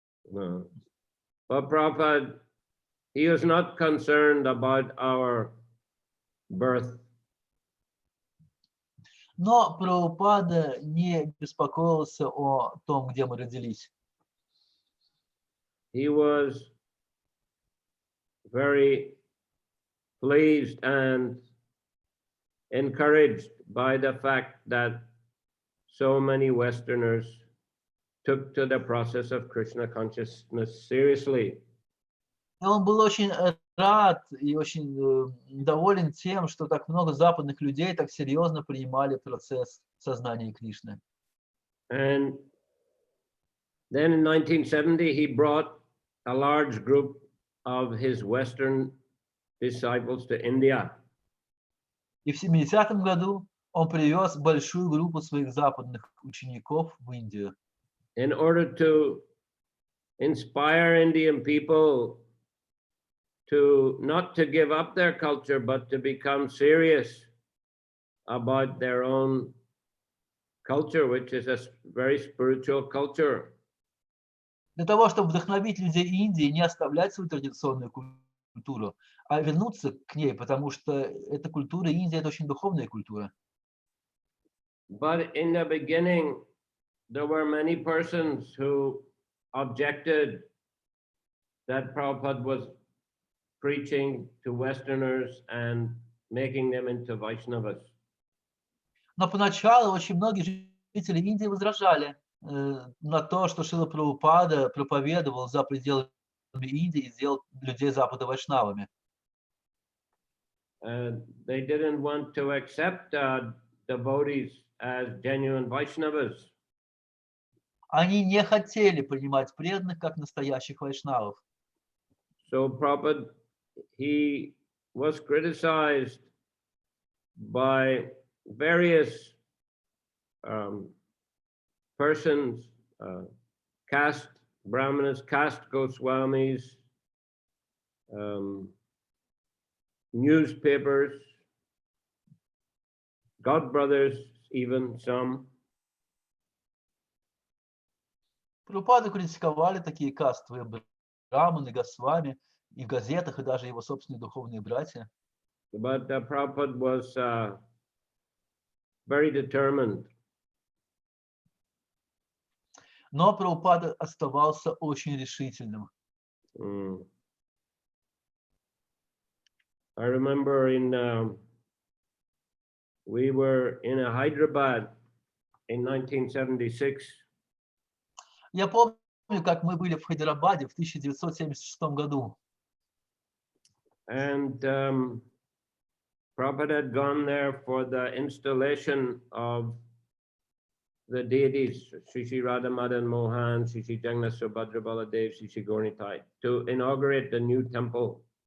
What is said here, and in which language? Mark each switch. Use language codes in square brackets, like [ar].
[en] No. But Prabhupada, he was not concerned about our birth. [ru] Но Прабхупада не беспокоился о том, где мы родились. [en] He was very pleased and encouraged by the fact that so many Westerners took to the process of Krishna consciousness seriously. [ru] И он был очень рад и очень доволен тем, что так много западных людей так серьезно принимали процесс сознания Кришны. [en] And then in 1970, he brought a large group of his Western disciples to India. [ru] И в 70-м году он привез большую группу своих западных учеников в Индию. [en] In order to inspire Indian people to not to give up their culture, but to become serious about their own culture, which is a very spiritual culture. [ru] Для того, чтобы вдохновить людей Индии не оставлять свою традиционную культуру, а вернуться к ней, потому что эта культура Индии – это очень духовная культура. [en] But in the beginning, there were many persons who objected that Prabhupada was preaching to Westerners and making them into Vaishnavas. [ru] Но поначалу очень многие жители Индии возражали на то, что Шрила Прабхупада проповедовал за пределами Индии и сделал людей Запада вайшнавами. [en] They didn't want to accept devotees as genuine Vaishnavas. [ru] Они не хотели принимать преданных как настоящих вайшнавов. [en] So Prabhupada, he was criticized by various persons, caste Brahmanas, caste Goswamis, newspapers, God brothers, even some. [ru] Прабхупаду критиковали такие кастовые браманы, госвами, и в газетах, и даже его собственные духовные братья. [en] But Prabhupada was very determined. [ru] Но Прабхупада оставался очень решительным. [en] I remember we were in Hyderabad in 1976. [ru] Я помню, как мы были в Хайдарабаде в 1976 году. [en] And Prabhupada had gone there for the installation of the deities, Sri Sri Radha Madan Mohan, Sri Sri Jagannath Subhadra Baladev, Sri Sri Gauranitai, to inaugurate the new temple.